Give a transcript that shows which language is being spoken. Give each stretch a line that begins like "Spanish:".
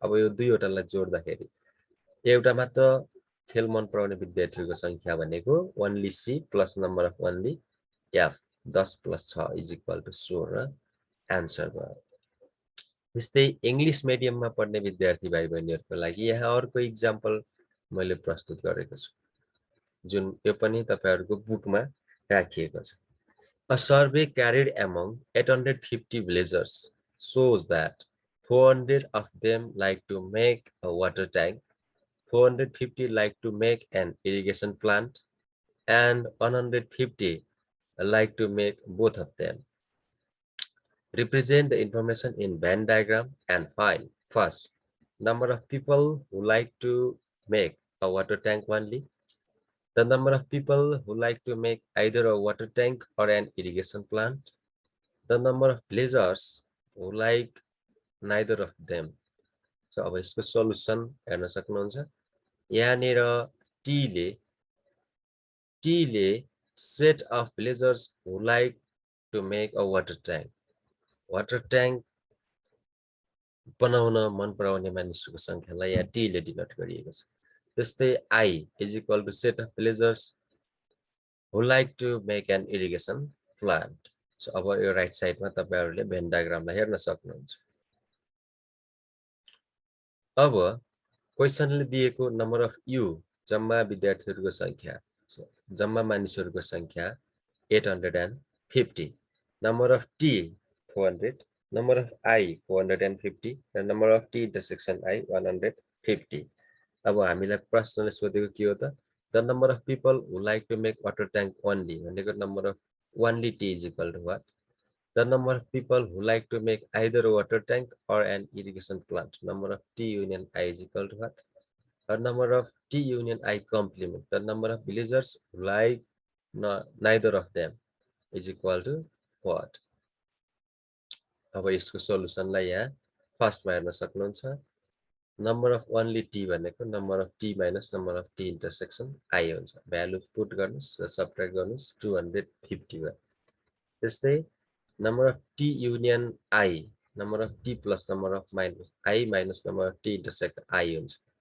Nepali: अब यो दुईवटालाई जोड्दाखेरि एउटा मात्र खेल मन पराउने विद्यार्थीहरूको संख्या भनेको
English: only C plus number of only F 10 plus 6 is equal to 16 answer
Nepali: भयो। त्यस्तै इंग्लिश मिडियममा पढ्ने विद्यार्थी भाइ बहिनीहरूको लागि यहाँ अर्को इक्जाम्पल मैले प्रस्तुत गरेको छु जुन यो पनि तपाईहरुको बुकमा राखिएको छ।
English: A survey carried among 850 villagers shows that 400 of them like to make a water tank, 450 like to make an irrigation plant, and 150 like to make both of them. Represent the information in Venn diagram and find first number of people who like to make a water tank only, the number of people who like to make either a water tank or an irrigation plant, the number of villagers who like neither of them.
Nepali: So अब यसको solution हेर्न सक्नुहुन्छ। यहाँनिर T ले
English: set of villagers who like to make a water tank
Nepali: बनाउन मन पराउने मानिसहरूको संख्यालाई यहाँ टी ले डिनोट गरिएको छ।
English: त्यस्तै I is equal to set of villagers who like to make an irrigation plant.
Nepali: So अब यो राइट साइडमा तपाईहरुले भेन डायग्रामलाई हेर्न सक्नुहुन्छ। अब क्वेशनले दिएको नम्बर अफ यु जम्मा विद्यार्थीहरूको संख्या जम्मा मानिसहरूको संख्या 850, number of T 400, number of I 450 र number of T intersection I 150। अब हामीलाई प्रश्नले सोधेको के हो त?
English: The number of people who like to make water tank only भनेको number of only T is equal to what? The number of people who like to make either a water tank or an irrigation plant. Number of T union I is equal to what? The number of T union I complement. The number of villagers who like neither of them is equal to what?
Nepali: अब यसको सोलुसनलाई यहाँ फर्स्टमा हेर्न सक्नुहुन्छ.
English: Number of only T भनेको number of T minus number of T intersection I हुन्छ.
Nepali: Value put गर्नुस् र सबट्र्याक्ट गर्नुस् 250 भयो.
English: त्यस्तै number of T union I, number of T plus number of minus I minus number of T intersect I हुन्छ.